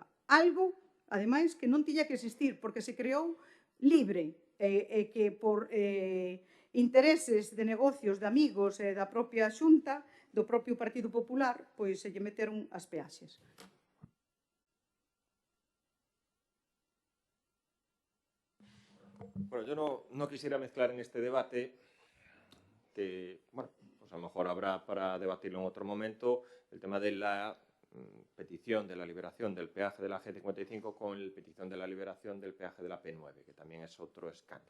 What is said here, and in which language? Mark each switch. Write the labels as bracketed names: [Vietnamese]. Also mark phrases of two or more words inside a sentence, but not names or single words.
[Galician] Algo, ademais, que non tiña que existir, porque se creou libre e que por intereses de negocios de amigos e da propia Xunta, do propio Partido Popular, pois se lle meteron as peaxes. [Spanish] Bueno, yo no quisiera mezclar en este debate, que, bueno, pues a lo mejor habrá para debatirlo en otro momento, el tema de la petición de la liberación del peaje de la G55 con la petición de la liberación del peaje de la P9, que también es otro escándalo.